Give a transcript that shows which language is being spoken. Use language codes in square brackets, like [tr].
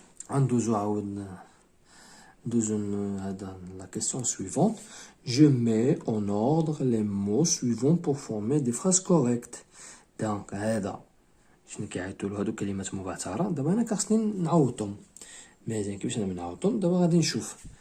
[ar] غندوزو عاود ندوزو هذا [fr] la question suivante. Je mets en ordre les mots suivants pour former des phrases correctes. [ar] دونك هذا شنو كيعيطولو هادو كلمات مبعثرة. دابا أنا خاصني نعوضهم. مزيان. كيفاش أنا نعوضهم؟ دابا غادي نشوف.